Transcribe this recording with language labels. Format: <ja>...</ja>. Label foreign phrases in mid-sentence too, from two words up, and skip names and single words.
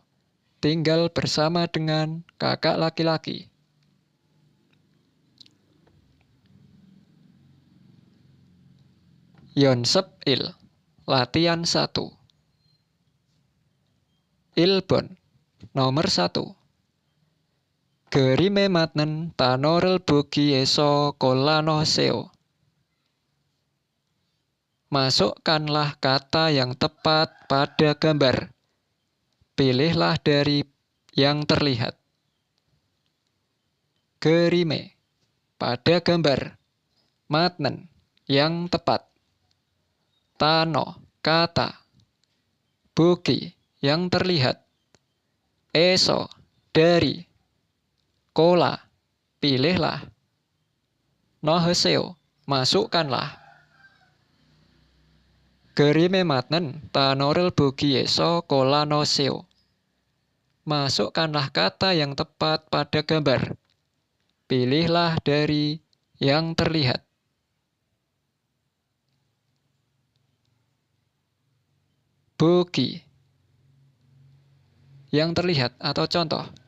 <id>Tinggal bersama dengan kakak laki-laki.</id> <ko>연습 일.</ko> <id>Latihan 1. Ilbon. Nomor 1.</id> <ko>그림에 맞는 단어를 보기 에서 골라 넣으세요.</ko> <id>Masukkanlah kata yang tepat pada gambar. Pilihlah dari yang terlihat. Gerime, pada gambar. Matnen, yang tepat. Tano, kata. Bugi, yang terlihat. Eso, dari. Kola, pilihlah. Noheseo, masukkanlah.</id> <ko>그림에 맞는 단어를 보기 에서 골라 넣으세요.</ko> <id>Masukkanlah kata yang tepat pada gambar. Pilihlah dari yang terlihat. Bugi. Yang terlihat atau contoh.</id>